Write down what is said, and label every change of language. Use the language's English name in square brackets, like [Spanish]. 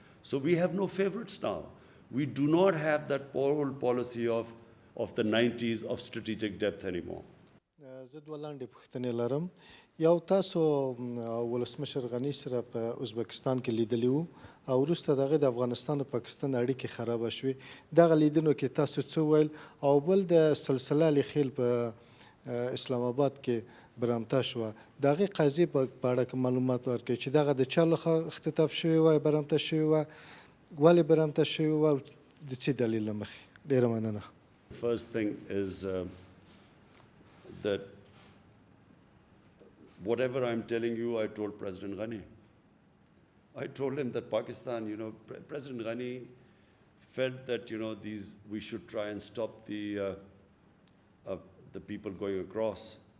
[English] So we have no favorites now. We do not have that old policy of the 90s of strategic depth anymore. [Pashto] زه دوه لاندې پوښتنې لرم. یو تاسو ولسمشر غني سره په ازبکستان کې لیدلی وو او وروسته د هغې د افغانستان او پاکستان اړیکې خرابه شوې. دغه لیدنو کې تاسو څه وویل؟ او بل د سلسله الخیل په اسلام آباد کې برامته شوه. د هغې قضیې په اړه معلومات ورکړئ چې دغه د چا لخوا اختطاف شوې وه، برامته شوې وه، ولې برامته شوې وه او د څه دلیل له مخې؟ ډېره مننه. [English] First thing is that whatever I'm telling you, I told President Ghani. I told him that Pakistan, President Ghani felt that, we should try and stop the people going across.